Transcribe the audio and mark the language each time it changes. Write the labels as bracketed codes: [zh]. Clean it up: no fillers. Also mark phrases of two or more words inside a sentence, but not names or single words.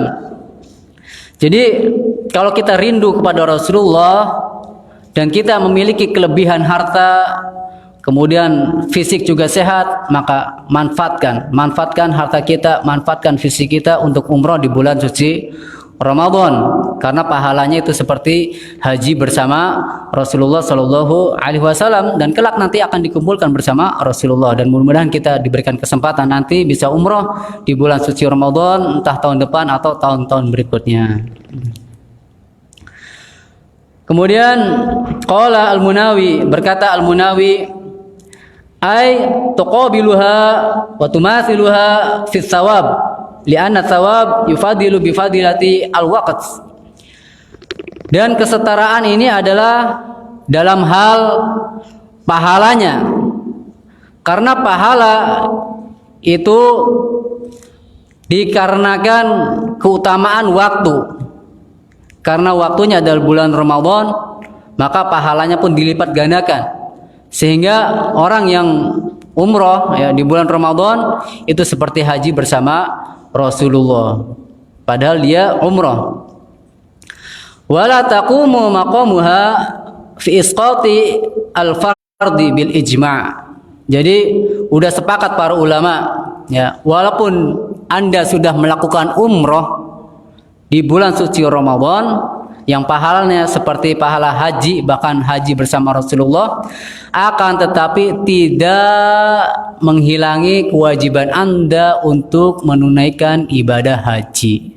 [id] Jadi kalau kita rindu kepada Rasulullah dan kita memiliki kelebihan harta, kemudian fisik juga sehat, maka manfaatkan harta kita, manfaatkan fisik kita untuk umroh di bulan suci Ramadan, karena pahalanya itu seperti haji bersama Rasulullah [ar] صلى الله عليه وسلم, [id] dan kelak nanti akan dikumpulkan bersama Rasulullah. Dan mudah-mudahan kita diberikan kesempatan nanti bisa umroh di bulan suci Ramadan, entah tahun depan atau tahun-tahun berikutnya. [ar] Kemudian قال المناوي, berkata Al-Munawi, أي تقابلها وتماثلها في الثواب لأن الثواب يفضل بفضيلة الوقت. [id] Dan kesetaraan ini adalah dalam hal pahalanya, karena pahala itu dikarenakan keutamaan waktu. Karena waktunya adalah bulan Ramadan, maka pahalanya pun dilipat gandakan. Sehingga orang yang umroh ya di bulan Ramadan itu seperti haji bersama Rasulullah, padahal dia umroh. [ar] ولا تقوم مقامها في إسقاط الفرض بالإجماع'. [id] Jadi udah sepakat para ulama ya, walaupun Anda sudah melakukan umroh di bulan suci Ramadan yang pahalanya seperti pahala haji, bahkan haji bersama Rasulullah, akan tetapi tidak menghilangi kewajiban Anda untuk menunaikan ibadah haji.